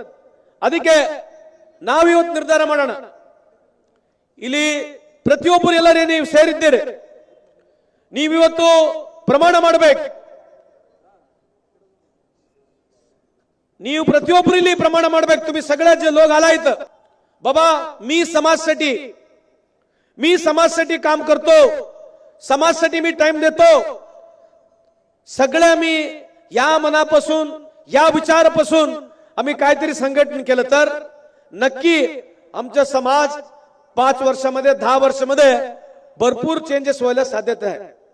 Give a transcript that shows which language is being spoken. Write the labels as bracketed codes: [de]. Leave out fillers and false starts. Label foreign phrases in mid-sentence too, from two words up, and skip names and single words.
[kn] ಅದಕ್ಕೆ ನಾವಿವತ್ತು ನಿರ್ಧಾರ ಮಾಡೋಣ, ಇಲ್ಲಿ ಪ್ರತಿಯೊಬ್ಬರು ಎಲ್ಲರೇ ನೀವು ಸೇರಿದ್ದೀರಿ, ನೀವಿವತ್ತು ಪ್ರಮಾಣ ಮಾಡಬೇಕು. ನೀವು ಪ್ರತಿಯೊಬ್ಬರು ಇಲ್ಲಿ प्रमाण ಮಾಡಬೇಕು. [mr] तुम्ही सगळे जे लोक आलायत, बाबा मी समाजसाठी काम करतो, समाजसाठी मी टाइम देतो. सगळे आम्ही या मनापासून, या विचारापासून आम्ही काहीतरी संघटन केलं तर नक्की आमचा समाज 5 वर्षामध्ये, 10 वर्षामध्ये भरपूर चेंजेस व्हायला साध्यता आहे.